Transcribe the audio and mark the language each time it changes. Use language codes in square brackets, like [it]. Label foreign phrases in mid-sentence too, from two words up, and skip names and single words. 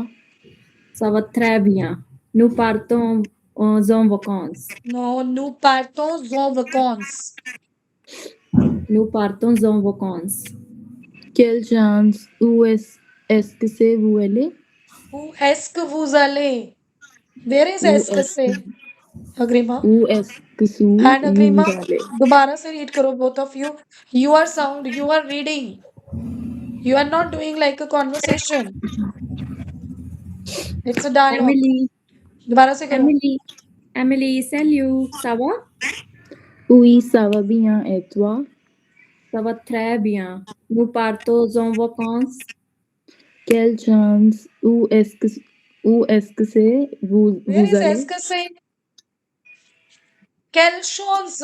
[fr] Ça va très bien. Nous partons en vacances. non nous partons en vacances Nous partons en vacances. Quelle chance? Où est-ce que c'est vous allez? où est-ce que vous allez [en] where is [fr] Où est-ce que c'est Agrima où est-ce que [en] and Agrima [fr] vous allez? [hi] दोबारा से read करो [en] both of you you are you are reading you are not doing like a conversation it's a dialogue Emily, [hi] दोबारा से करो [fr] Emily, salut, ça va? Oui, ça va bien. Et toi? Ça va très bien. Nous partons en vacances. Quelle chance? Où est-ce que c'est where vous is est-ce allez? que c'est Quelle chance!